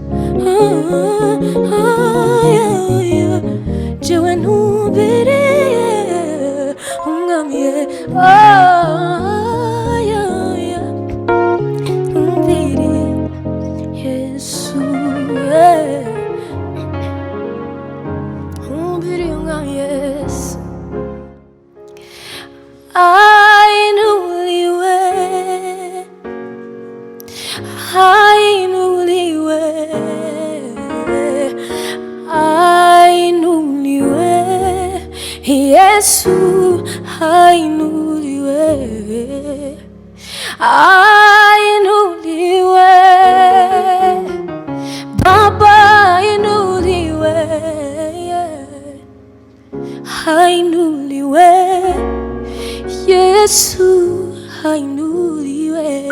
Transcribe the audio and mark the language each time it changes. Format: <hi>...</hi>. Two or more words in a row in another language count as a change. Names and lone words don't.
<rn>oya oya jewe ntumbiri umwami oya oya ntumbiri Yesu ntumbiri umwami Yesu ainuliwe</rn> <sw>ainuliwe ainuliwe Yesu ainuliwe ainuliwe Baba ainuliwe ainuliwe Yesu ainuliwe</sw>